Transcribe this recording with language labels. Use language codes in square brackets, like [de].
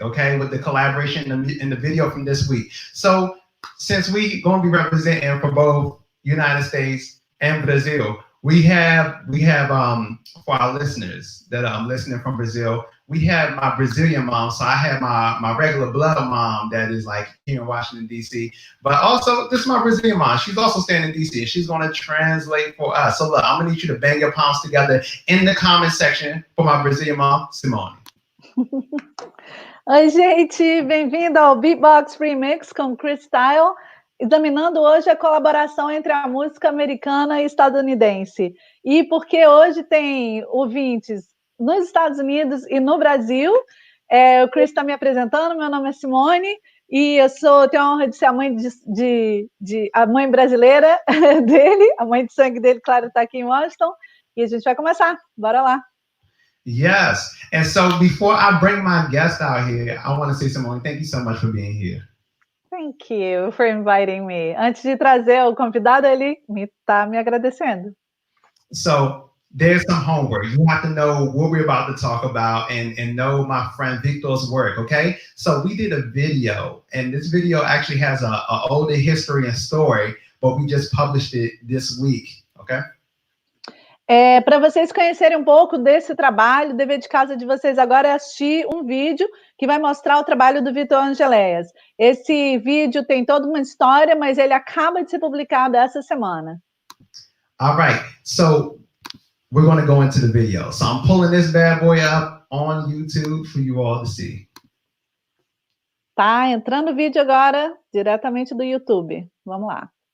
[en] Okay, with the collaboration in the video from this week. So, since we going to be representing for both United States and Brazil, we have for our listeners that are listening from Brazil, we have my Brazilian mom. So I have my regular blood mom that is like here in Washington D.C. But also this is my Brazilian mom. She's also staying in D.C. and she's going to translate for us. So look, I'm gonna need you to bang your palms together in the comment section for my Brazilian mom, Simone. [pt] Oi, gente, bem-vindo ao Beatbox Remix com Christylez, examinando hoje a colaboração entre a música americana e estadunidense. E porque hoje tem ouvintes nos Estados Unidos e no Brasil, o Chris está me apresentando, meu nome é Simone, e tenho a honra de ser a mãe, a mãe brasileira dele, a mãe de sangue dele, claro, está aqui em Washington, e a gente vai começar, bora lá. [en] Yes. And so before I bring my guest out here, I want to say, Simone, thank you so much for being here. Thank you for inviting me. [pt] Antes de trazer o convidado, ele está me agradecendo. [en] So there's some homework. You have to know what we're about to talk about and know my friend Vitor's work, okay? So we did a video, and this video actually has a older history and story, but we just published it this week, okay? [pt] Para vocês conhecerem um pouco desse trabalho, o dever de casa de vocês agora é assistir um vídeo que vai mostrar o trabalho do Vitor Angeleas. Esse vídeo tem toda uma história, mas ele acaba de ser publicado essa semana. [en] All right, so we're going to go into the video. So I'm pulling this bad boy up on YouTube for you all to see. [pt] Tá entrando o vídeo agora, diretamente do YouTube. Vamos lá.